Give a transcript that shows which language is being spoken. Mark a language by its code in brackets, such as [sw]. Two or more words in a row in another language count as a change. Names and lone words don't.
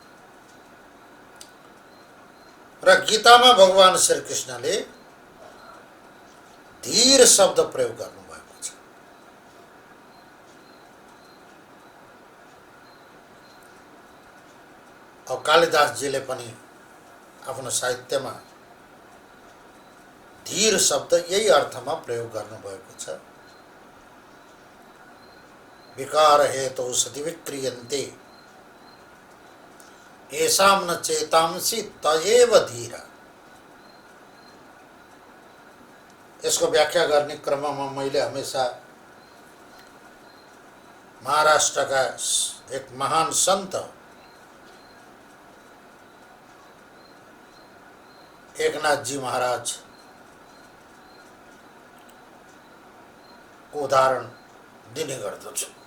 [ne] र गीतामा भगवान श्री कृष्णले धीर शब्द प्रयोग गर्नुभएको छ। और कालिदासजीले पनि आफ्नो साहित्यमा धीर शब्द यही अर्थमा प्रयोग गर्नुभएको छ। [sa] विकार हेतु सति विक्रियन्ते येषां न चेतांसि तयेव धीर। [ne] यसको व्याख्या गर्ने क्रममा मैले हमेशा महाराष्ट्रका एक महान सन्त एकनाथजी महाराज को उदाहरण दिने गर्दछु।